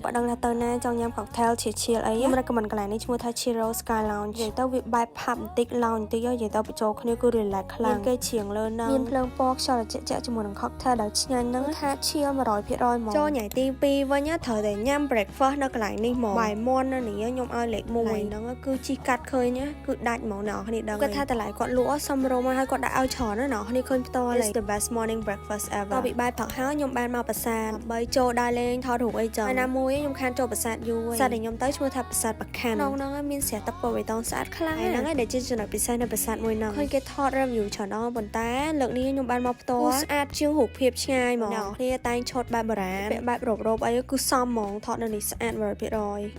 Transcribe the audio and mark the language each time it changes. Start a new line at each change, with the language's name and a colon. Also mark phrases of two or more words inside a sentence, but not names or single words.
Khmer: អត់ដឹងថាទៅណាចង់ញ៉ាំ cocktail ឈៀលអីខ្ញុំ recommend កន្លែងនេះឈ្មោះថា Chiro Sky Lounge និយាយទៅវាបែប pub បន្តិច lounge បន្តិចនិយាយទៅបញ្ចូលគ្នាគឺ relax ខ្លាំងគេជ្រៀងលើហ្នឹងមានភ្លើងពណ៌ខ្យល់ត្រជាក់ជាមួយនឹង cocktail ដែលឆ្ងាញ់ហ្នឹង ថាឈៀល 100% ហ្មងចូលញ៉ៃទី2វិញត្រូវតែញ៉ាំ breakfast នៅកន្លែងនេះហ្មងបាយមាន់នៅនេះខ្ញុំឲ្យលេខ1ហ្នឹងគឺជីកាត់ឃើញគឺដាច់ហ្ម ងអ្នកនរគ្នាដឹងគាត់ថាតម្លៃគាត់លក់សមរម្យហើយគាត់ដាក់ឲ្យច្រើនណាអ្នកនរគ្នាឃើញផ្ទាល់
English: It's the best morning breakfast ever
Khmer: តពីបាយផឹកហើយខ្ញុំបានមកប្រាសាទដើម្បីចូលដើរលេងថតរូបអីចឹងហើយណាមួយខ្ញុំខានចូលប្រាសាទយូរប្រាសាទដែលខ្ញុំទៅឈ្មោះថាប្រាសាទបខាន់ក្នុងហ្នឹងមានស្រះទឹកពណ៌បៃតងស្អាតខ្លាំងហ្នឹងហើយដែលជាចំណុចពិសេសនៅប្រាសាទមួយហ្នឹងឃើញគេថត review ច្រើនអស់ប៉ុន្តែលើកនេះខ្ញុំបានមកផ្ទាល់ស្អាតជាងរូបភាពឆ្ងាយហ្មងអ្នកនរគ្នាតែងឈុតបែបបុរាណបែបរ៉ូបអីគឺសមហ្មងថតនៅនេះស្អាត 100%